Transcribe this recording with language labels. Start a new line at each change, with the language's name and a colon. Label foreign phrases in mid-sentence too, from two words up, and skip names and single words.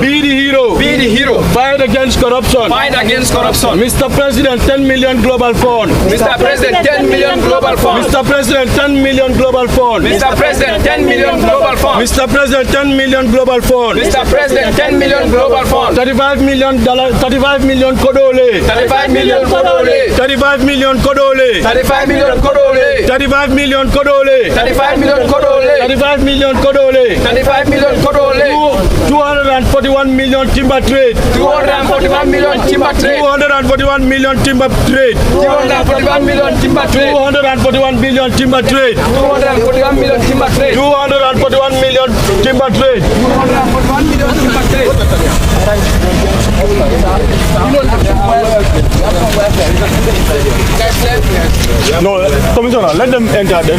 English: Be the hero. Be the hero. Fight against corruption. Fight against corruption. Mr. President, 10 million global fund. Mr. President, 10 million global fund. Mr. President, 10 million global fund. Mr. President, 10 million global fund. Mr. President, 10 million global fund. Mr. President, 10 million global fund. $35 million. 35 million kodole. 35 million kodole. 35 million kodole. 35 million kodole. 35 million kodole. 35 million kodole. 35 million kodole. 35 million kodole. 241 million timber trade. 241 million timber trade. 241 million timber trade. 241 million timber trade. 241 million timber trade. 241 million timber trade. 241 million timber trade. 241 million timber trade. No, Commissioner, let them enter then.